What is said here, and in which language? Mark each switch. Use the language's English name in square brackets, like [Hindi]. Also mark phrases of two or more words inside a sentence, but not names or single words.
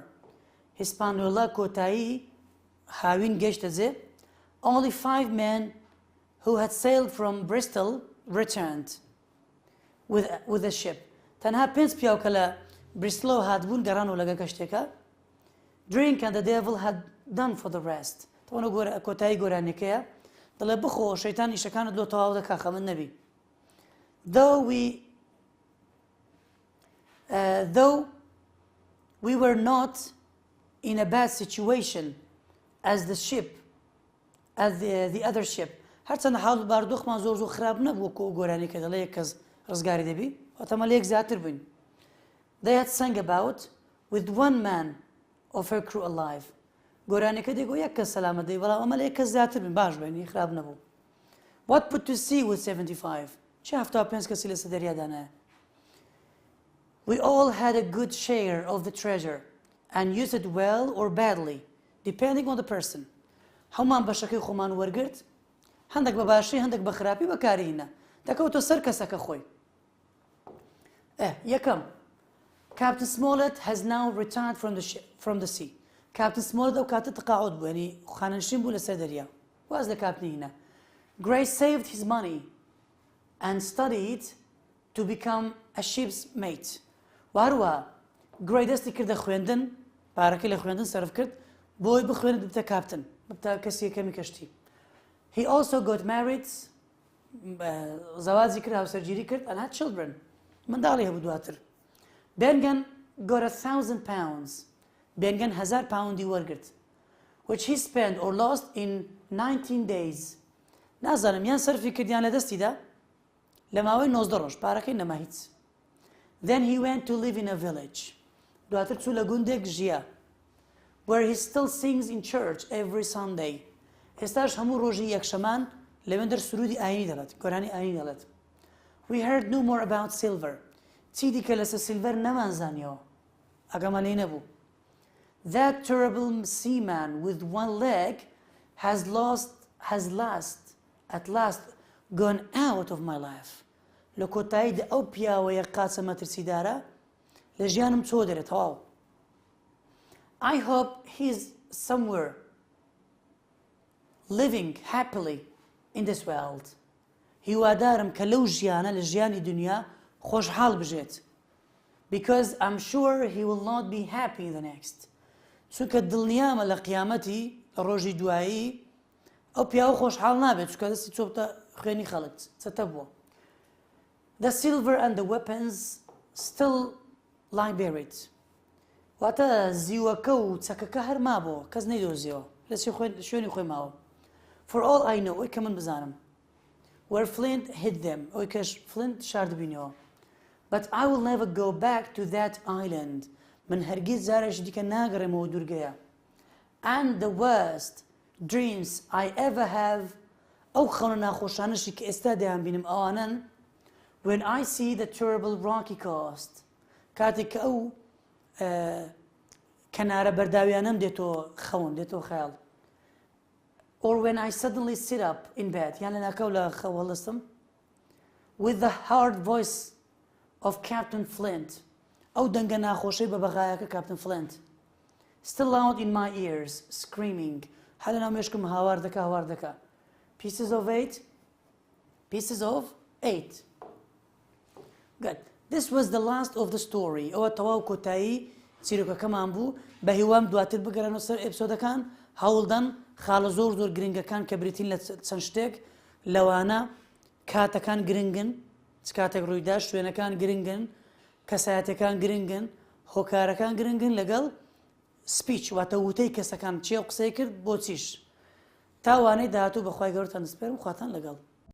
[Central Kurdish] Hispaniola کۆتایی هاوین گەشتە جێ. [English] Only 5 men who had sailed from Bristol returned with a ship. [Central Kurdish] تەنها 5 پیاو کە لە بریستڵەوە هاتبوون گەڕانەوە لەگەڵ کەشتێکە. [English] Drink and the devil had done for the rest. [Central Kurdish] تەوەنە کۆتایی گۆرانیەکەیە. دەڵێ بخۆ شەیتان ئیشەکانت لۆ تەواو دەکا خەمن نەبی. [English] Though we were not in a bad situation as the other ship. [Central Kurdish] هەرچەندە حاڵ باردۆخمان زۆر خراپ نەبوو کۆ گۆرانیەکە دەڵێ یەک کەس ڕزگاری دەبی. واتەمە لە یەک زیاتر بووین. [English] They had sung about with one man of her crew alive. [Central Kurdish] گۆرانیەکە دێگۆ یەک کەس سەلامەت دەی بەڵام ئەمە لە یەک کەس زیاتر بووین باش بووین خراپ نەبوو. [English] What put to sea with 75? [Central Kurdish] چه 75 کەسی لەسەر دەریادانایە. [English] We all had a good share of the treasure and used it well or badly, depending on the person. [Central Kurdish] هەمان بەشەکەی خۆمان وەرگرت، هەندێک بە باشی هەندێک بە خراپی بەکارهێنا. دەکەوتە سەر کەسەکە خۆی. یەکەم. [English] Captain Smollett has now returned from the sea. [Central Kurdish] Captain Smollett ئەو کاتە تقاعد بوو، یعنی خانەنشین بوو لەسەر دەریا. واز لە کاپتنی هێنا. [English] Gray saved his money and studied to become a ship's mate. [Central Kurdish] وهروەها گڕی دەستی کردە خوێندن، پارەکەی لە خوێندن سەرف کرد بۆی بخوێنێت ببتە کاپتن، ببتە کەسی یەکەمی کەشتی. [English] He also got married, [Central Kurdish] زەواجی کرد، هاوسەرگیری کرد [English] and had children. [Central Kurdish] منداڵی هەبوو دواتر. [English] Bengan got 1,000 pounds. [Central Kurdish] Bengan 1000 پاوندی وەرگرت. [English] Which he spent or lost in 19 days. [Central Kurdish] نازانم یان سەرفی کردیان لە دەستیدا لە ماوەی 19 ڕۆژ پارەکەی نەما هیچ. [English] Then he went to live in a village. [Central Kurdish] دواتر چوو لە گوندێک ژیار. [English] Where he still sings in church every Sunday. [Central Kurdish] ئێستاش هەموو ڕۆژی یەکشەمان لەوێندەر سرودی ئاینی دەڵێت، گۆرانی ئاینی دەڵێت. [English] We heard no more about silver. [Central Kurdish] چی دیکە لەسەر سیلڤەر نەمانزانیەوە. ئەگەمان لێ نەبوو. [English] That terrible seaman with one leg has at last gone out of my life. [Central Kurdish] لە کۆتاییدا ئەو پیاوەیە قاچە مەترسیدارە لە ژیانم چۆ دەرێت تەواو. [English] I hope he's somewhere living happily in this world. [Central Kurdish] هیوادارم کە لەو ژیانە لە ژیانی دنیا خۆشحاڵ بژێت. [English] Because I'm sure he will not be happy in the next. [Central Kurdish] چونکە دڵنیامە لە قیامەتی لە ڕۆژی دوایی ئەو پیاوە خۆشحاڵ نابێت چونکە دەستی چۆ بتە خوێنی خەڵک چەتە بووە. [English] The silver and the weapons still lie buried. [Central Kurdish] واتە زیوەکە و چەکەکە هەر مابەوە کەس نەیدۆزیەوە لە شوێنی خۆی ماوە. [English] For all I know [Central Kurdish] ئەوی کە من بزانم. [English] Where Flint hid them [Central Kurdish] ئەوی کەش Flint شاردبینەوە. [English] But I will never go back to that island. [Central Kurdish] من هەرگیز جارێکی دیکە ناگەڕێمەوە دوورگەیە. [English] And the worst dreams I ever have [Central Kurdish] ئەو خەونە ناخۆشانشی کە ئێستا دەیان بینم ئەوانن [English] when I see the terrible rocky coast. [Central Kurdish] کاتێک کە ئەو کەنارە بەرداویانەم دێتەوە خەون دێتەوە خەیاڵ. [English] Or when I suddenly sit up in bed [Central Kurdish] یان لە ناکەو لە خەو هەڵەستم [English] with the hard voice of Captain Flint. [Central Kurdish] ئەو دەنگە ناخۆشەی بە بەغایەکە Captain Flint. [English] Still loud in my ears, screaming. [Central Kurdish] هەر لە ناو مێشکم هاوار دەکا. [English] Pieces of 8. Good. This was the last of the story. [Central Kurdish] ئەوە تەواو کۆتایی چیرۆکەکەمان بوو. بە هیوام دواتر بگەڕێنەوە سەر ئێپسۆدەکان هەوڵدەن خاڵە زۆر گرنگەکان کە بریتین لە چەند شتێک لەوانە کاتەکان گرنگن چ کاتێک ڕوویدا شوێنەکان گرنگن کەسایەتەکان گرنگن هۆکارەکان گرنگن لەگەڵ سپیچ واتە وتەی کەسەکان چێ قسەی کرد بۆ چیش تاوانەی داهاتوو بەخوای گەورەتان دەسپێرم خواتان لەگەڵ